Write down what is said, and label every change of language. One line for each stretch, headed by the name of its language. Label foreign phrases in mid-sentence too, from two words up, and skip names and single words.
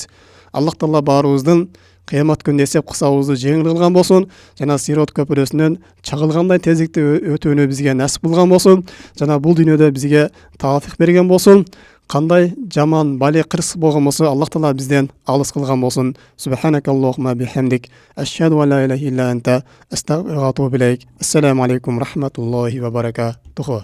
Kyrgyz: Аллах Таала баарыбыздын кыямат күндө эсеп кысабыбызды жеңил кылган болсун, жана сирот көпүрөсүнөн чагылгандай тездикте өтүүнү бизге насип кылган болсун, жана бул дүйнөдө бизге таатык берген болсун. Кандай жаман бали кырсык болгон болсо, Аллах Таала бизден алыс кылган болсун.
Arabic: سبحانك اللهم وبحمدك أشهد أن لا إله إلا أنت أستغفرك وأتوب إليك. السلام عليكم ورحمة الله وبركاته.